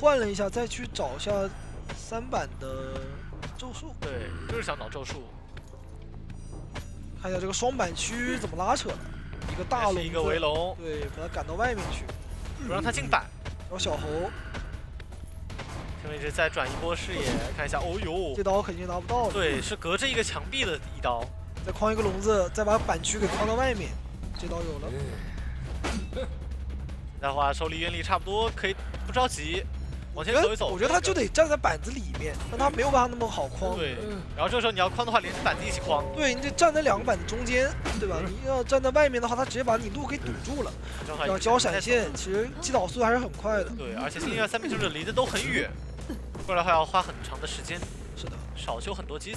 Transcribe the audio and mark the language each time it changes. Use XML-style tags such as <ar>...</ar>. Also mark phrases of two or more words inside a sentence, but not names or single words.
<zh>換了一下再去找一下3板的咒術。對，就是想找咒術。看一下这個雙板區怎麼拉扯的，一個大龍，一個圍龍，對，把他趕到外面去，不讓他進板。然後小猴，這位置再轉一波視野，看一下，哦呦，這刀肯定拿不到了。對，是隔着一個牆壁的一刀，再框一個籠子，再把板區給框到外面，這刀有了。現在的話手裡原理差不多，可以不着急。往前走一走，我覺得他就得站在板子裡面，但他沒有办法那麼好框。对，然後這個時候你要框的話，連着板子一起框。對，你得站在2個板子中間，對吧？你要站在外面的話，他直接把你路給堵住了。要交閃現，其實擊倒速度還是很快的。對，而且新另外3名求者離得都很遠，過來的話要花很長的時間。是的，少修很多機子。</zh>